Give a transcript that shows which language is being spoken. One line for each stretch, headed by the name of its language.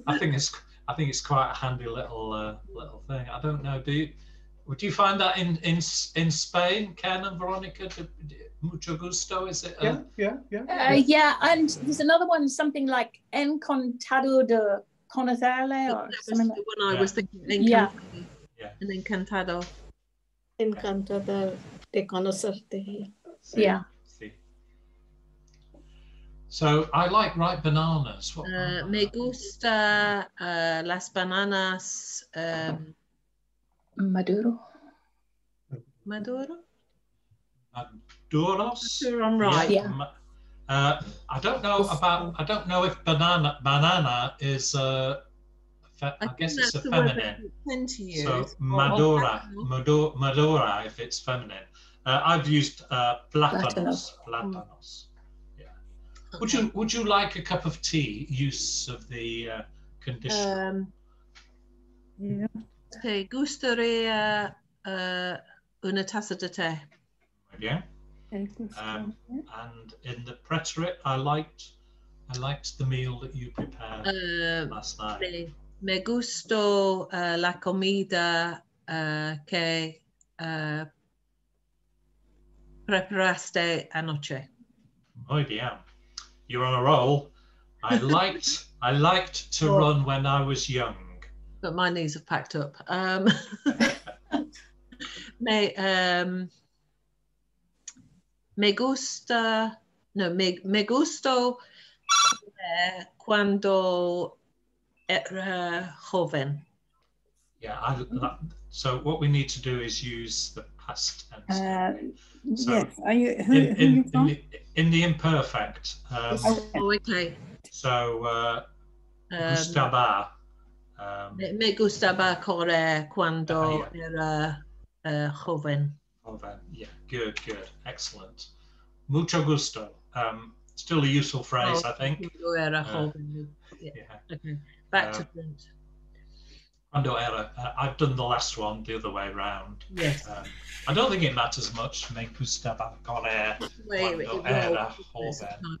English: I think it's quite a handy little thing. I don't know. Would you find that in Spain, Ken and Veronica?
Spanish: Mucho gusto,
English: is it? Yeah, and there's another one, something like
Spanish: encantado de conocerle,
English: or something. The one I was thinking. Encantado. And encantado.
Spanish: Encantado de conocerte.
English: Yeah. See. So I like ripe bananas.
Spanish: Me gusta las bananas. Maduro. Maduros.
English: Sure, I'm right. Yeah. I don't know if banana is I guess it's a feminine. So madura if it's feminine. I've used plátanos. Yeah. Okay. Would you like a cup of tea? Use of the conditional. Yeah.
Spanish: Te gustaría una taza de té?
English: Yeah. And in the preterite, I liked the meal that you prepared last night.
Spanish: Me gusto la comida que preparaste anoche. Muy bien.
English: You're on a roll. I liked to run when I was young. But my knees have packed up.
Spanish: Me gusto cuando era joven.
English: Yeah, so what we need to do is use the past tense. So yes. Are you who are you from? In the imperfect. Okay. So gustaba.
Spanish: Me gustaba correr cuando era joven.
English: Joven. Yeah, good. Excellent.
Spanish: Mucho gusto.
English: Still a useful phrase, I think.
Spanish: Cuando era joven.
English: Yeah. Okay. Back to print.
Spanish: Cuando era.
English: I've done the last one the other way round. Yes. I don't think it matters much.
Spanish: Me gustaba correr cuando era joven.